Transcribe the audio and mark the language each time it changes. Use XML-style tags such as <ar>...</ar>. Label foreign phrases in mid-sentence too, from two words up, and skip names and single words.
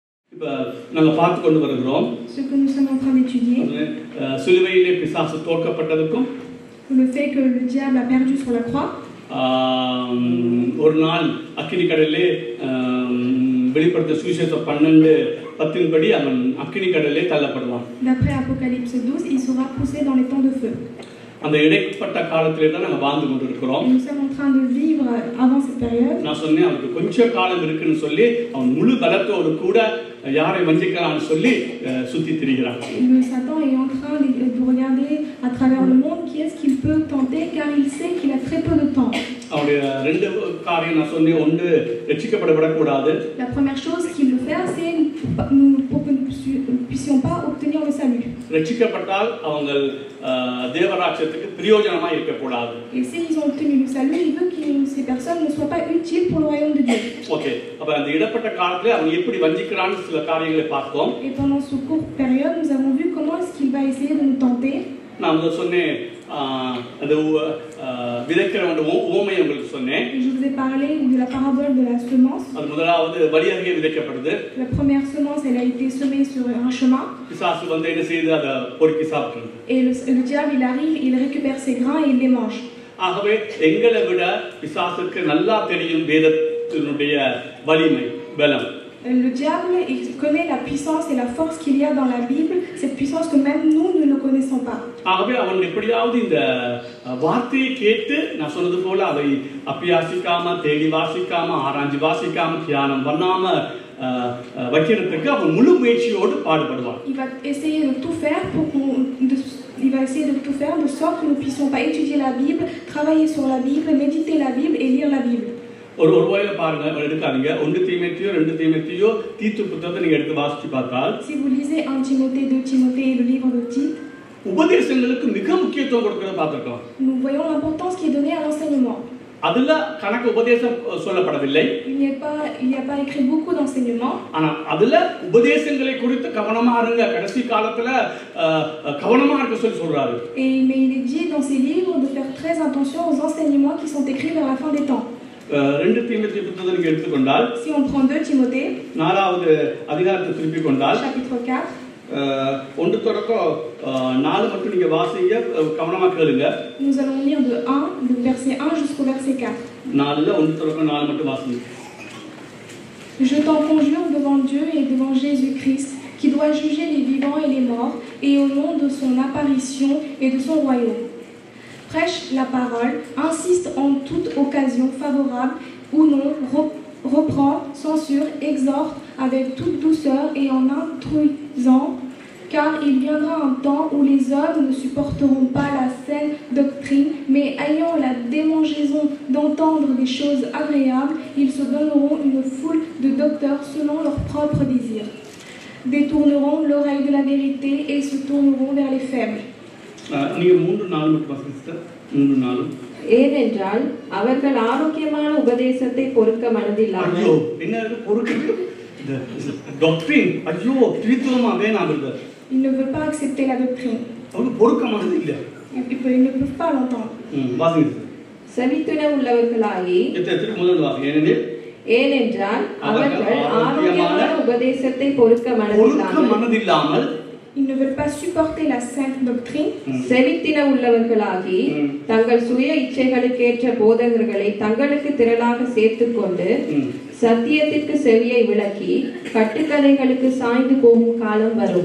<ta>இப்போ நாங்கள் பார்த்து கொண்டு வருகிறோம்.</ta> <fr>Ce que nous sommes en train d'étudier,</fr> <ta>சிலுவையிலே பிசாசு தோற்கப்பட்டதுக்கும்</ta> <fr>le fait que le diable a perdu sur la croix,</fr> <ta>ஒரு நாள் அக்கினி கடலிலே வெளிப்படுத்த சுவிசேஷம் 12:10 படி அவன் அக்கினி கடலிலே தள்ளப்படுவான்.</ta> <fr>d'après Apocalypse 12, il sera poussé dans les temps de feu.</fr> <ta>அந்த இடைப்பட்ட காலத்திலே தான் நாங்கள் வாழ்ந்து கொண்டு இருக்கிறோம்.</ta> <fr>Nous sommes en train de vivre avant cette période.</fr> <ta>நான் சொன்னேன் அவருக்கு கொஞ்சம் காலம் இருக்குன்னு சொல்லி அவன் முழு பலத்தோடு கூட யாரை வஞ்சிக்கலாம்னு சொல்லி சுத்தி திரிகிறான்.</ta> <fr>Le Satan est en train de regarder à travers le monde qui est-ce qu'il peut tenter car il sait qu'il a très peu de temps.</fr> <ta>அவருடைய ரெண்டு காரியம் நான் சொன்னேன். ஒன்று ரட்சிக்கப்படக்கூடாது.</ta> <fr>La première chose qu'il veut faire c'est pour que nous ne puissions pas obtenir le salut.</fr> <ta>ரட்சிக்கப்பட்டால் அவங்க தேவராஜ்யத்துக்கு பிரயோஜனமா இருக்க கூடாது.</ta> <fr>Et s'ils ont obtenu le salut, il veut que ces personnes ne soient pas utiles pour le royaume de Dieu.</fr> <ta>ஓகே, அப்ப அந்த இடப்பட்ட காலத்துல அவன் எப்படி வஞ்சிக்கிறான்னு சில காரியங்களை பார்த்தோம்.</ta> <fr>Et pendant ce courte période, nous avons vu comment est-ce qu'il va essayer de nous tenter.</fr> <ta>நான் சொன்னேன் அந்த விதைக்கிறவன் உவமையை உங்களுக்கு சொன்னேன்.</ta> <fr>Je vous ai parlé de la parabole de la semence.</fr> <ta>அது முதலாவது வழியருகே விதைக்கப்படுது.</ta> <fr>La première semence, elle a été semée sur un chemin.</fr> <ta>பிசாசு வந்து என்ன செய்து அதை பொறுக்கி சாப்பிடுது.</ta> <fr>Et le diable, il arrive, il récupère ses grains et il les mange.</fr> <ta>ஆகவே எங்களை விட பிசாசுக்கு நல்லா தெரியும் வேதத்தினுடைய வலிமை பலம்.</ta> <fr>Le diable, il connaît la puissance et la force qu'il y a dans la Bible, cette puissance que même nous ne le connaissons pas.</fr> <ta>ஆகவே அவன் எப்படியாவது இந்த வார்த்தையை கேட்டு நான் சொன்னது போல அதை அபியாசிக்காம தேடி வாசிக்காம ஆராய்ச்சி வாசிக்காம தியானம் பண்ணாம வைக்கிறதுக்கு அவன் முழு முயற்சியோடு பாடுபடுவான்.</ta> <fr>Il va essayer de tout faire de sorte que nous ne puissions pas étudier la Bible, travailler sur la Bible, méditer la Bible et lire la Bible.</fr> <ta>ஒரு வகையில பாருங்க, எடுக்காதீங்க. 1 தீமோத்தேயோ 2 தீமோத்தேயோ தீத்து புத்தகத்தை நீங்க எடுத்து வாசிச்சு பார்த்தால்,</ta> <fr>si vous lisez 1 Timothée, 2 Timothée et le livre de Tite,</fr> <ta>உபதேசங்களுக்கு மிக முக்கியத்துவம் கொடுக்கிறத பார்த்திருக்கோம்.</ta> <fr>nous voyons l'importance qui est donnée à l'enseignement.</fr> <ta>அதுல கணக்கு உபதேசம் சொல்லப்படவில்லை.</ta> <fr>Il n'y a pas écrit beaucoup d'enseignements.</fr> <ta>ஆனா அதுல உபதேசங்களை குறித்து கவனமா இருங்க, கடைசி காலத்துல கவனமா இருக்க சொல்றாரு.</ta> <fr>Mais il est dit dans ces livres de faire très attention aux enseignements qui sont écrits vers la fin des temps.</fr> <ta>2 தீமோத்தேயு புத்தகத்தை நீங்க எடுத்துக்கொண்டால்,</ta> <fr>si on prend 2 Timothée,</fr> <ta>4வது அதிகாரத்தை திருப்பிக் கொண்டால்,</ta> <fr>chapitre 4,</fr> <ta>1 தொடக்கம் 4 மட்டும் நீங்க வாசிங்க, கவனமா கேளுங்க.</ta> <fr>nous allons lire de verset 1 jusqu'au verset 4.</fr> <ta>4ல 1 தொடக்கம் 4 மட்டும் வாசிங்க.</ta> <fr>Je t'en conjure devant Dieu et devant Jésus-Christ, qui doit juger les vivants et les morts, et au nom de son apparition et de son royaume. Prêche la parole, insiste en toute occasion favorable ou non, reprend, censure, exhorte avec toute douceur et en instruisant, car il viendra un temps où les hommes ne supporteront pas la saine doctrine, mais ayant la démangeaison d'entendre des choses agréables, ils se donneront une foule de docteurs selon leurs propres désirs, détourneront l'oreille de la vérité et se tourneront vers les faibles.</fr> <ta>நீங்க 3-4 மட்டும் வாசிங்க. 3-4. ஏனென்றால் அவர்கள் ஆரோக்கியமான உபதேசத்தை பொறுக்க மனதில்லாமல், ஐயோ என்ன பொறுக்க டாக்டரின் ஐயோ திருத்துவமா வேணாம்ங்க.</ta> <fr>Ils ne veulent pas accepter la doctrine.</fr> <ta>அவங்க பொறுக்க மனது இல்ல.</ta> <fr>Ils ne peuvent pas l'entendre.</fr> <ta>வாசிங்க. செவித்துண உள்ளவர்களாகி, திருப்பி முதல்ல வாசிங்க. ஏனென்றால் அவர்கள் ஆரோக்கியமான உபதேசத்தை பொறுக்க மனதில்லாமல்,</ta> <fr>ils ne veulent pas supporter la sainte doctrine.</fr> <ta>செவித்தின உள்ளவர்களாகி தங்கள் சுய இச்சைகளுக்கேற்ற போதகர்களை தங்களுக்கு திரளாக சேர்த்துக்கொண்டு சத்தியத்திற்கு செவியை விலக்கி கட்டுக்கதைகளுக்கு சாய்ந்து போகும் காலம் வரும்.</ta>